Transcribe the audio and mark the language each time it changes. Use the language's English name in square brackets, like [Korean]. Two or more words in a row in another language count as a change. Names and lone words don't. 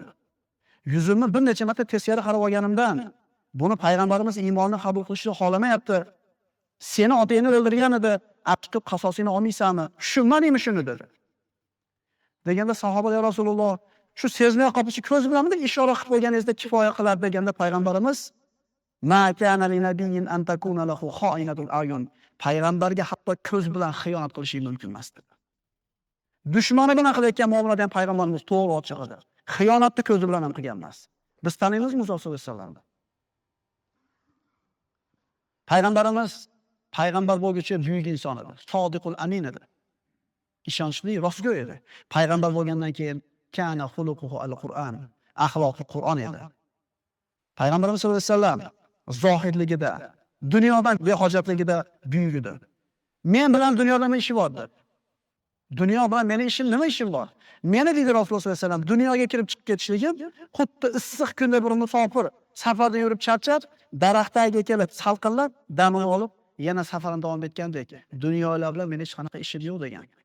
[Uzbek] Yuzimni bir necha marta teskari qarab olganimdan, buni payg'ambarimiz iymonini qabul qilishni xohlamayapti. Seni otangni o'ldirgan edi, aqtiqib qasosini olmaysanmi? Tushunmadingmi shuni dedi. Deganda sahoba: [Arabic] "يا رسول الله, [Uzbek] shu sezmay qolishi ko'z bilanmi ishora qilib qo'yganingizda kifoya qiladi" deganda payg'ambarimiz: [Arabic] "ما كان لنبي أن تكون له خائنة الأعين." [Uzbek] Payg'ambarga hatto ko'z bilan xiyonat qilish mumkin emas dedi. Dushmani bilan qilayotgan muomalada ham payg'ambarimiz to'g'ri ochiq edi. Xiyonatni ko'zi bilan ham qilgan emas. Biz taniymizmi Muso [Arabic] صلى الله عليه وسلم? [Uzbek] Payg'ambarimiz payg'ambar bo'lguncha buyuk inson edi. [Arabic] الصادق الأمين [Uzbek] edi. Ishonchli, rostgo'y edi. Payg'ambar bo'lgandan keyin [Arabic] كان خلقه القرآن. [Uzbek] Axloqi Qur'on edi. Payg'ambarimiz [Arabic] صلى الله عليه وسلم [Uzbek] zohidligida, dunyodan behojatligida buyuk edi. Men bilan dunyoda nima ishi bor dedi. Dunyo bilan meni ishim nima ishim bor? Meni deydi Rasululloh [Arabic] صلى الله عليه وسلم [Uzbek] dunyoga kirib chiqib ketishligim xuddi issiq kunda bir musofir safarda yurib charchab, daraxt tagiga kelib salqinlab, damini olib, yana safarini davom etgandek, dunyolar bilan meni hech qanaqa ishim yo'q degan.